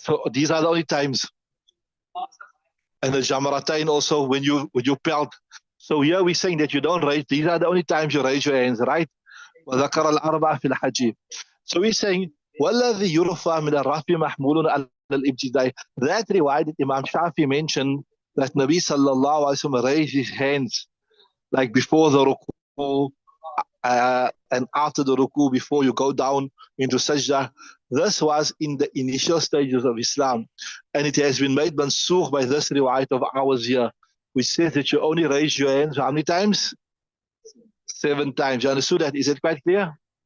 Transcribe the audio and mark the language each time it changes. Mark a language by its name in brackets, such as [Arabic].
[English] So these are the only times. And the Jamaratain also, when you pelt. So here we're saying that you don't raise. These are the only times you raise your hands, right? [Arabic] وذكر الأربعة في الحج. [English] So we're saying [Arabic] والذي يرفع من الرفع محمول على الابتداء. [English] That riwayat that Imam Shafi mentioned, that Nabi sallallahu alaihi wasallam raised his hands like before the ruku and after the ruku, before you go down into sajda. This was in the initial stages of Islam, and it has been made mansukh by this riwayat of ours here, which says that you only raise your hands how many times? 7 times. You understood that? Is it quite clear?